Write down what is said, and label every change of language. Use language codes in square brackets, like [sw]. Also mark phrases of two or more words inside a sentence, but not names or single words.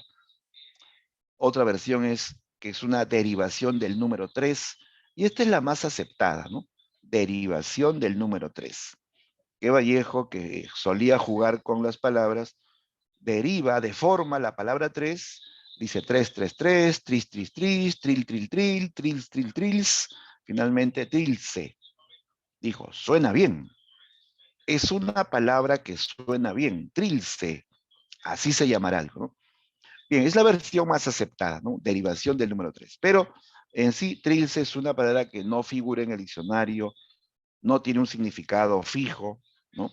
[es] Otra versión es que es una derivación del número 3, y esta es la más aceptada, ¿no? Derivación del número 3. Que Vallejo, que solía jugar con las palabras, deriva, deforma la palabra 3, dice 3, 3, 3, tris, tris, tris, tril, tril, tril, trils, tril, trils, finalmente trilce. Dijo, suena bien. Es una palabra que suena bien, trilce, así se llamará algo, ¿no? Bien, es la versión más aceptada, ¿no? Derivación del número 3. Pero en sí, trilce es una palabra que no figura en el diccionario, no tiene un significado fijo, ¿no?